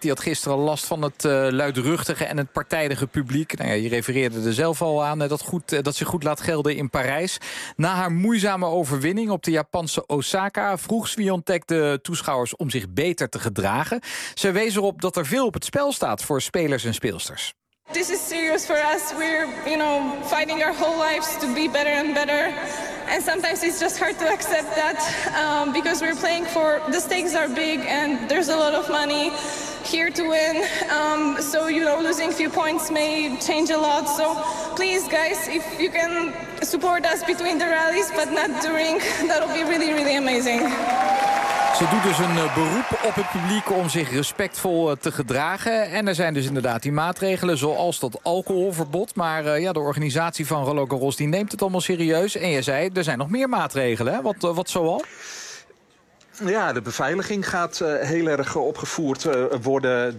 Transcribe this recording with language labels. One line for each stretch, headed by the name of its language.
Dutch: Die had gisteren last van het luidruchtige en het partijdige publiek. Nou ja, je refereerde er zelf al aan dat ze goed laat gelden in Parijs. Na haar moeizame overwinning op de Japanse Osaka vroeg Swiatek de toeschouwers om zich beter te gedragen. Ze wees erop dat er veel op het spel staat voor spelers en speelsters.
English: This is serious for us. We're, fighting our whole lives to be better and better. And sometimes it's just hard to accept that because we're playing for, the stakes are big and there's a lot of money here to win. Losing a few points may change a lot. So please, guys, if you can support us between the rallies, but not during, that'll be really, really amazing.
Dutch: Ze doet dus een beroep op het publiek om zich respectvol te gedragen. En er zijn dus inderdaad die maatregelen, zoals dat alcoholverbod. Maar de organisatie van Roland Garros die neemt het allemaal serieus. En je zei, er zijn nog meer maatregelen. Wat zoal? Ja, de beveiliging gaat heel erg opgevoerd worden.